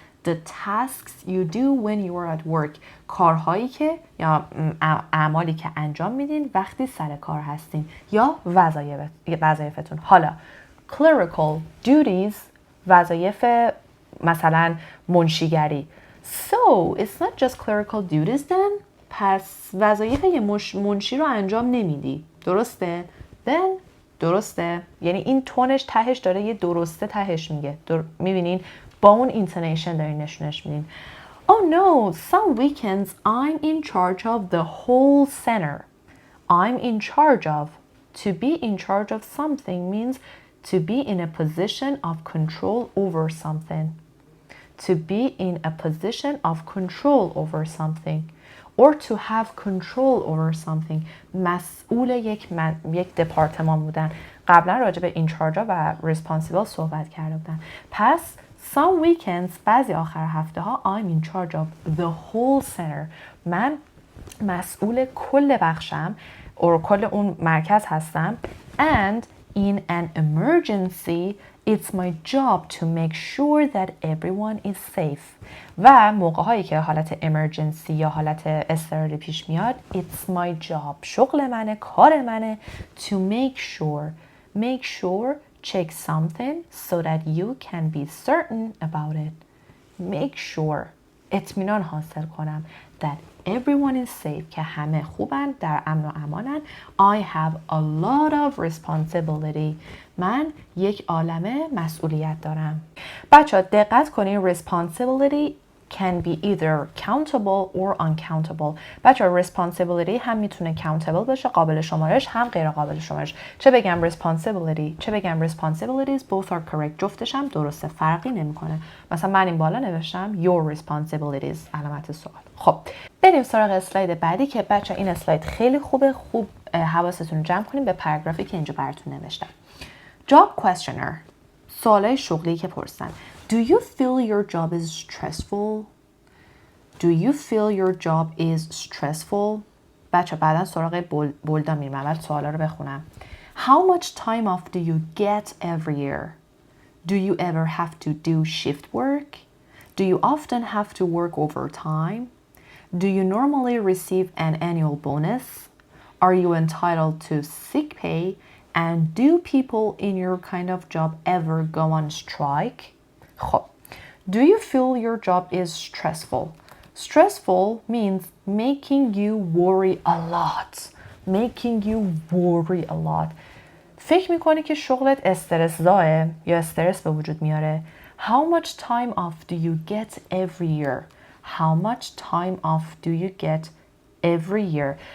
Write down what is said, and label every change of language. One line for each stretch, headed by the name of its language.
English: The tasks you do when you are at work.
Persian: کارهایی که یا اعمالی که انجام میدین وقتی سر کار هستین یا وظایفتون. حالا clerical duties وظایف مثلا منشیگری.
English: So it's not just clerical duties then.
Persian: پس وظایف یه منشی رو انجام نمیدی. درسته؟ Then درسته. یعنی این تونش تهش داره یه درسته تهش میگه. میبینین؟ با اون اینتونیشن دارین نشونش میدین.
English: Oh no, some weekends I'm in charge of the whole center. I'm in charge of. To be in charge of something means to be in a position of control over something. To be in a position of control over something. Or to have control over something.
Persian: مسئول یک دپارتمان بودن. قبلا راجع به in charge و responsible صحبت کرده بودن.
English: پس some weekends
Persian: بعضی آخر هفته ها
English: I'm in charge of the whole center.
Persian: من مسئول کل بخشم or کل اون مرکز هستم.
English: And in an emergency it's my job to make sure that everyone is safe.
Persian: و موقع هایی که حالت emergency یا حالت اضطراری پیش میاد
English: it's my job.
Persian: شغل منه، کار منه
English: to make sure check something so that you can be certain about it.
Persian: Make sure اطمینان حاصل کنم
English: that everyone is safe
Persian: که همه خوبن، در امن و امانن.
English: I have a lot of responsibility.
Persian: من یک عالمه مسئولیت دارم. بچه دقت کنین
English: responsibility can be either countable or uncountable.
Persian: بچه responsibility هم میتونه countable باشه، قابل شمارش، هم غیر قابل شمارش. چه بگم
English: responsibility چه بگم responsibilities both are correct.
Persian: جفتش هم درسته، فرقی نمیکنه. مثلا من این بالا نوشتم
English: your responsibilities
Persian: علامت سوال. خب بریم سراغ اسلاید بعدی که بچه این اسلاید خیلی خوبه. خوب حواستون رو جمع کنیم به پاراگرافی که اینجا براتون نوشتم.
English: Job questioner.
Persian: سوالای شغلی که پرسن.
English: Do you feel your job is stressful? Do you feel your job is stressful?
Persian: بچه بعدا سراغ بولدا میرم. اول سوالا رو بخونم.
English: How much time off do you get every year? Do you ever have to do shift work? Do you often have to work overtime? Do you normally receive an annual bonus? Are you entitled to sick pay? And do people in your kind of job ever go on strike? خب Do you feel your job is stressful? Stressful means making you worry a lot. Making you worry a lot.
Persian: فکر میکنی که شغلت استرس زاه یا استرس به وجود میاره.
English: How much time off do you get every year? How much time off do you get every year?